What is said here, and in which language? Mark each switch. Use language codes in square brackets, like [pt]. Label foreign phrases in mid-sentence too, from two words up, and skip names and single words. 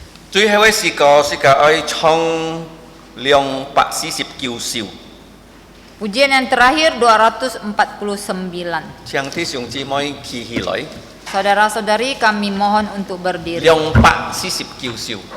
[yue] 最後嘅詩歌是個愛唱249首， [id] Pujian yang terakhir 249. [yue] 請弟兄姊妹企起來， [id] Saudara-saudari kami mohon untuk berdiri. [yue] 249首。